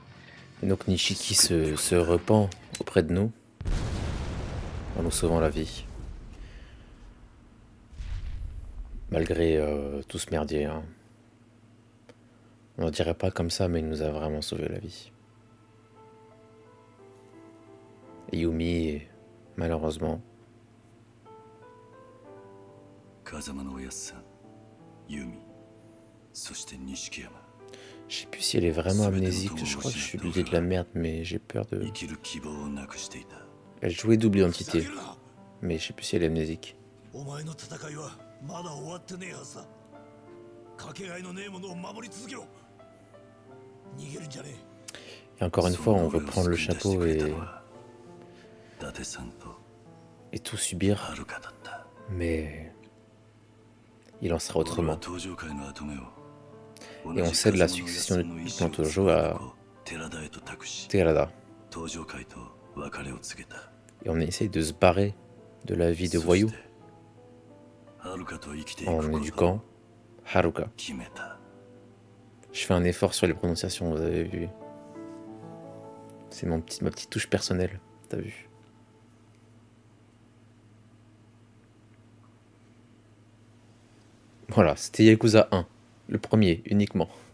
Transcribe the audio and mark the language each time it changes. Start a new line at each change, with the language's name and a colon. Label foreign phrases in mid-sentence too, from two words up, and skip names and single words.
French: Et donc Nishiki se repent auprès de nous en nous sauvant la vie. Malgré tout ce merdier. Hein. On ne dirait pas comme ça, mais il nous a vraiment sauvé la vie. Et Yumi, malheureusement.
Japanese: 風間のおやっさん、ユミ、そして錦山。
French: Je sais plus si elle est vraiment amnésique, je crois que je suis l'idée de la merde, mais j'ai peur de...
Japanese: 生きる希望をなくしていた。
French: Elle jouait double identité, mais je sais plus si elle est amnésique.
Japanese: お前の戦いはまだ終わってねえはずだ。かけがえのねえものを守り続けろ。逃げるんじゃねえ。
French: Et encore une fois, on veut prendre le chapeau
Japanese: 伊達さんと
French: et tout subir,
Japanese: 遥かだった。
French: mais il en sera
Japanese: 俺は
French: autrement.
Japanese: 登場界の跡目を
French: Et on cède la succession du clan Tojo à
Japanese: 寺田へと託し、
French: Terada.
Japanese: 登場界と別れを告げた。
French: Et on essaye de se barrer de la vie de voyou
Japanese: 遥かと生きていく
French: en
Japanese: ことを
French: éduquant Haruka.
Japanese: 決めた。
French: Je fais un effort sur les prononciations, vous avez vu. C'est ma petite touche personnelle, t'as vu. Voilà, c'était Yakuza 1. Le premier, uniquement.